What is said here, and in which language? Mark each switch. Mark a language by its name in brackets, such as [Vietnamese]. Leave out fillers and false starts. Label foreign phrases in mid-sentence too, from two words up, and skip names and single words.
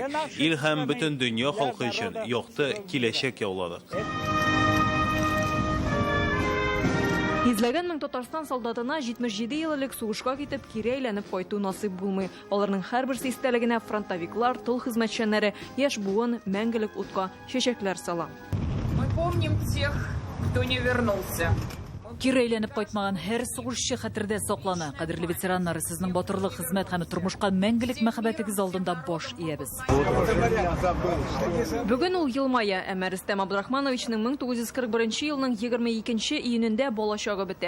[Tatar] Ил һәм бөтен дөнья халкы өчен якты киләчәк яуладык. Изләгән мең Татарстан солдатына 77 еллык сугышка китеп кире әйләнеп кайту насыйп булмый. Аларның һәрберсе истәлегенә фронтовиклар, тыл хезмәтчәннәре, яшь буын мәңгелек утка чәчәкләр сала. [Russian] Мы помним тех, кто не вернулся. [Tatar] Кире әйләнеп кайтмаган һәр сугышчы хәтердә саклана. Кадерле ветераннар, сезнең батырлык, хезмәт һәм тормышка мәңгелек мәхәббәтегез алдында баш иябез. Бүген ул елмая, әмма Рөстәм Абдрахмановичның 1941 елның 22 июнендә балачагы бетә.